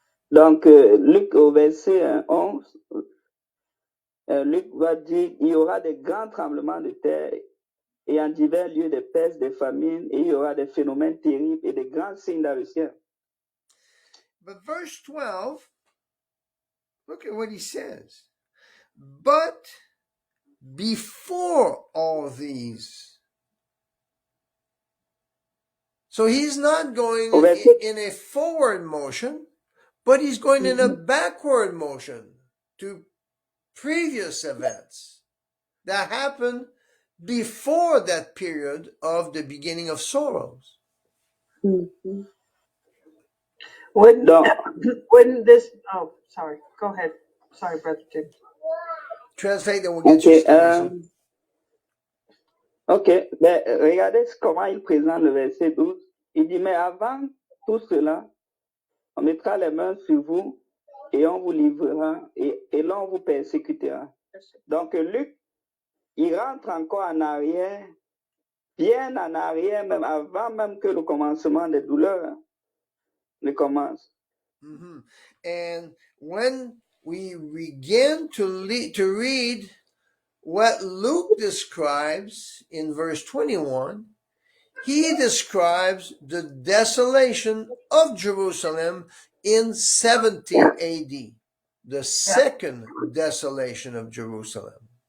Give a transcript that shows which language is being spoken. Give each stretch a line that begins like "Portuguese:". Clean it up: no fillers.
French: Donc, Luc au verset 11, Luc va dire, il y aura des grands tremblements de terre et en divers lieux des pestes, des famines, et il y aura des phénomènes terribles et des grands signes dans le ciel.
English: But verse 12, look at what he says. But before all these. So he's not going in a forward motion, but he's going in a backward motion to previous events that happened before that period of the beginning of sorrows. Wouldn't this, oh, sorry, go ahead. Sorry, Brother James. Translate, then we'll get you to
French: Ok, ben, regardez comment il présente le verset 12. Il dit, mais avant tout cela, on mettra les mains sur vous et on vous livrera et l'on vous persécutera. Donc, Luc, il rentre encore en arrière, bien en arrière, même avant même que le commencement des douleurs ne commence. Mm-hmm.
English: And when we begin to read what Luke describes in verse 21, he describes the desolation of Jerusalem in 70 AD, the second desolation of Jerusalem.